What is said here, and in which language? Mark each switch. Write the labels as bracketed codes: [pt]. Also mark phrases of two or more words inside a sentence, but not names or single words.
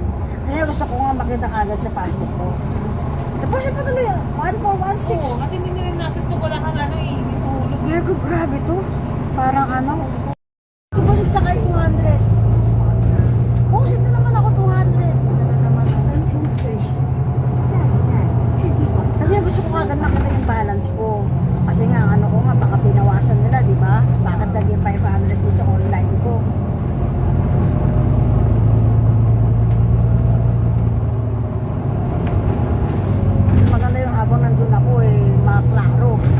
[tl] Kaya gusto ko nga makita agad sa passbook ko. Deposit ko tuloy, 1.416. Oo, kasi hindi nila nasis pag wala kang ano eh. Hulog. Virgo, grabe to. Parang ano. Deposit ka kahit 200. Deposit na naman ako 200. Central Station. [zh] 下一站置地广场。 [tl] Kasi gusto ko agad makita yung balance ko. Kasi nga, ano ko nga, baka pinawasan nila, di ba? Bakit naging 500 ko sa online ko? Maganda yung habang nandun ako eh, maklaro.